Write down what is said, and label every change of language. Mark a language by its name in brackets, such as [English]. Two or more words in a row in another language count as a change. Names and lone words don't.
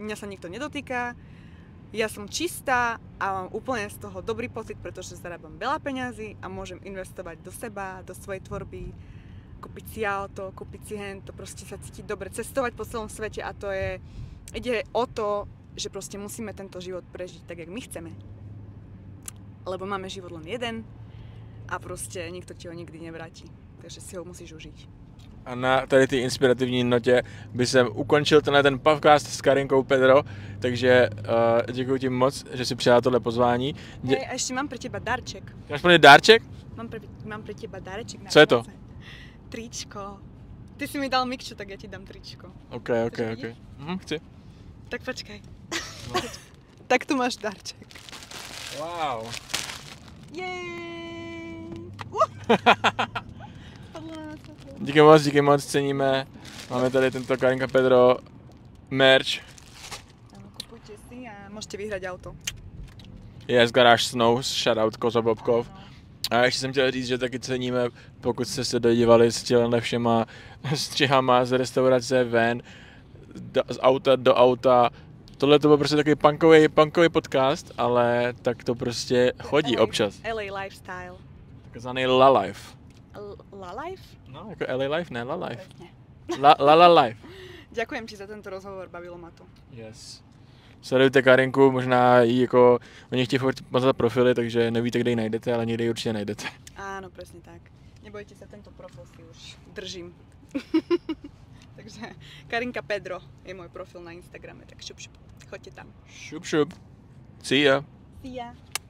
[Slovak] Mňa sa nikto nedotýka, ja som čistá a mám úplne z toho dobrý pocit, pretože zarábam veľa peňazí a môžem investovať do seba, do svojej tvorby, kúpiť si auto, kúpiť si hento, proste sa cítiť dobre, cestovať po celom svete a to je, ide o to, že proste musíme tento život prežiť tak, jak my chceme. Lebo máme život len jeden a proste nikto ti ho nikdy nevráti. Takže si ho musíš užiť. [Czech] A na tady ty inspirativní notě by jsem ukončil ten podcast s Karinkou Pedro, takže děkuji ti moc, že si přijala tohle pozvání. [Slovak] Hej, a ešte mám pre teba darček. [Czech] Máš plný dárček? [Slovak] Mám pre teba darček. Na [Czech] Co je to? [Slovak] Vianoce. Tričko. Ty si mi dal mikču, tak ja ti dám tričko. [Czech] OK. Chci. [Slovak] Tak počkaj. Tak tu máš darček. Wow. Jej! [Czech] Díky moc, ceníme. Máme tady tento Karinka Pedro merch. [Slovak] Áno, kupujte si a môžete vyhrať auto. [English] Yes, Garage Snow, shoutout Koza Bobkov. [Czech] A ještě jsem chtěl říct, že taky ceníme, pokud jste se dodívali s těmi všema střihama z restaurace ven, z auta do auta. Tohle to byl prostě takový punkový podcast, ale tak to prostě chodí LA, občas. [English] LA lifestyle. [Czech] Takzvaný La Life. La life? No, jako LA Life, ne La Life. [Slovak] Presne. La Life. Ďakujem ti za tento rozhovor, bavilo ma to. [English] Yes. [Czech] Sledujte Karinku, možná jí jako, oni chtějí furt mazat profily, takže nevíte, kde ji najdete, ale někde ji určitě najdete. [Slovak] Áno, presne tak. Nebojte sa, tento profil si už držím. Takže Karinka Pedro je môj profil na Instagrame, tak šup, choďte tam. Šup. [English] See ya. See ya.